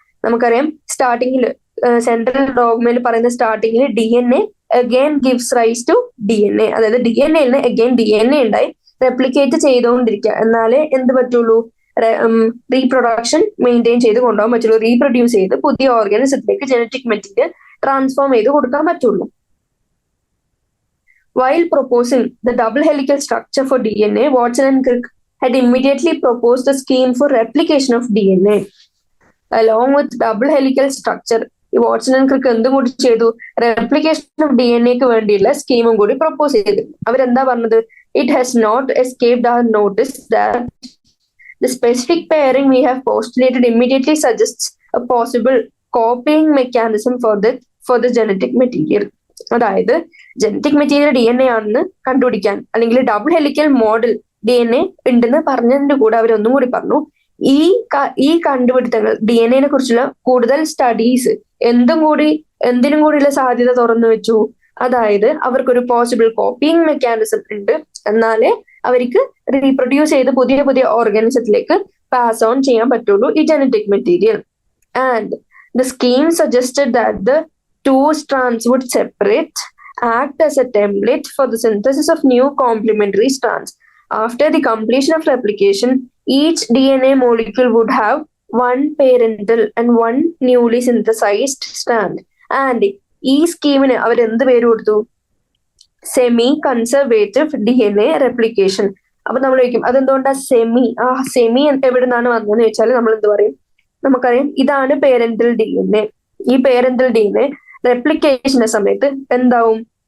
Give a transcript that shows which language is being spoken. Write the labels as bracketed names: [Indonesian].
[Malayalam] നമുക്കറിയാം സ്റ്റാർട്ടിങ്ങിൽ സെൻട്രൽ ഡോഗ്മയിൽ പറയുന്ന സ്റ്റാർട്ടിങ്ങിൽ DNA again gives raise to DNA. അതായത് DNA അഗൈൻ DNA ഉണ്ടായി റെപ്ലിക്കേറ്റ് ചെയ്തുകൊണ്ടിരിക്കുക. എന്നാലേ എന്ത് പറ്റുള്ളൂ? റീപ്രൊഡക്ഷൻ മെയിൻറ്റെയിൻ ചെയ്ത് കൊണ്ടുപോകാൻ പറ്റുള്ളൂ. റീപ്രൊഡ്യൂസ് ചെയ്ത് പുതിയ ഓർഗാനിസത്തിലേക്ക് ജനറ്റിക് മെറ്റീരിയൽ ട്രാൻസ്ഫോം ചെയ്ത് കൊടുക്കാൻ പറ്റുള്ളൂ. [English] While proposing the double helical structure for DNA, Watson and Crick had immediately proposed a scheme for replication of DNA. Along with double helical structure, Watson and Crick [Malayalam] എന്തും കൂടി ചെയ്തു? Replication of DNAക്ക് വേണ്ടിയുള്ള സ്കീമും കൂടി propose ചെയ്തു. അവരെന്താ പറഞ്ഞത്? [English] It has not escaped our notice that the specific pairing we have postulated immediately suggests a possible copying mechanism for the genetic material. [Malayalam] അതായത് genetic material DNA ആണെന്ന് കണ്ടുപിടിക്കാൻ അല്ലെങ്കിൽ ഡബിൾ ഹെലിക്കൽ മോഡൽ DNA ഉണ്ടെന്ന് പറഞ്ഞതിന്റെ കൂടെ അവരൊന്നും കൂടി പറഞ്ഞു, ഈ കണ്ടുപിടുത്തങ്ങൾ DNA കുറിച്ചുള്ള കൂടുതൽ സ്റ്റഡീസ് എന്തിനും കൂടിയുള്ള സാധ്യത തുറന്നു വെച്ചു. അതായത് അവർക്കൊരു പോസിബിൾ കോപ്പിയിങ് മെക്കാനിസം ഉണ്ട്, എന്നാലേ അവർക്ക് റീപ്രൊഡ്യൂസ് ചെയ്ത് പുതിയ പുതിയ ഓർഗാനിസത്തിലേക്ക് പാസ് ഓൺ ചെയ്യാൻ പറ്റുള്ളൂ ഈ genetic material. [English] And the scheme suggested that the two strands would separate, act as a template for the synthesis of new complementary strands. After the completion of replication, each DNA molecule would have one parental and one newly synthesized strand. [Malayalam] And ഈ സ്കീമിന് അവർ എന്ത് പേര് കൊടുത്തു? Semi conservative DNA replication. അപ്പൊ നമ്മൾ ചോദിക്കും അതെന്തുകൊണ്ടാ semi എവിടെ നിന്നാണ് വന്നതെന്ന് വെച്ചാൽ നമ്മൾ എന്ത് പറയും? നമുക്കറിയാം ഇതാണ് പേരന്റൽ DNA. ഈ പേരന്റൽ DNA റെപ്ലിക്കേഷന്റെ സമയത്ത് എന്താവും?